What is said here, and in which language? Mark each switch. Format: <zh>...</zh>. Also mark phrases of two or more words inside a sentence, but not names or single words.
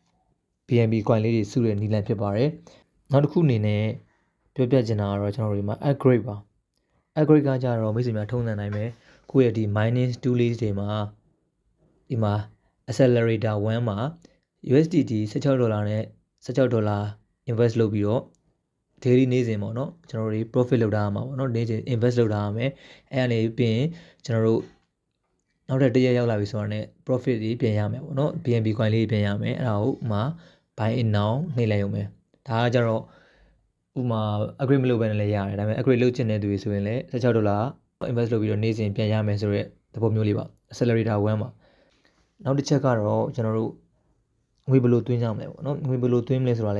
<my>BNB coin လေးတွေစုတဲ့နည်းလမ်းဖြစ်ပါတယ်နောက်တစ်ခုအနေနဲ့ပြောပြချင်တာကတော့ကျွန်တော်တို့ဒီမှာ upgrade ပါ upgrade ကကြတော့မိတ်ဆွေများထုံးစံတိုင်းပဲကိုယ့်ရဲ့ဒီ</my> <en>mining tools</en> <my>တွေမှာဒီမှာ accelerator 1မှာ USDT 16ဒေါ်လာနဲ့16ဒေါ်လာ invest လုပ်ပြီးတော့ daily နေ့စဉ်ပေါ့နော်ကျွန်တော်တို့ profit လုပ်ထားရမှာပေါ့နော်နေ့စဉ် invest လုပ်ထားရမယ်အဲ့အနေပြီးရင်ကျွန်တော်တို့နောက်ထပ်တစ်ရက်ရောက်လာပြီဆိုတာနဲ့ profit တွေပြန်ရမယ်ပေါ့နော် BNB coin လေးပြန်ရမယ်အဲ့ဒါကိုဥမာ</my> <en>buy in now</en> <my>နှိပ်လိုက်ရုံပဲဒါကကြတော့ဥမာ upgrade မလုပ်ဘဲနဲ့လည်းရတယ်ဒါပေမဲ့ upgrade လုပ်ချင်တဲ့သူတွေဆိုရင်လည်း16ဒေါ်လာ invest လုပ်ပြီးတော့နေ့စဉ်ပြန်ရမယ်ဆိုတဲ့သဘောမျိုးလေးပါ accelerator 1ပါနောက်တစ်ချက်ကတော့ကျွန်တော်တို့ငွေဘယ်လိုသွင်းကြမလဲပေါ့နော်ငွေဘယ်လိုသွင်းမလဲဆိုတာ</my>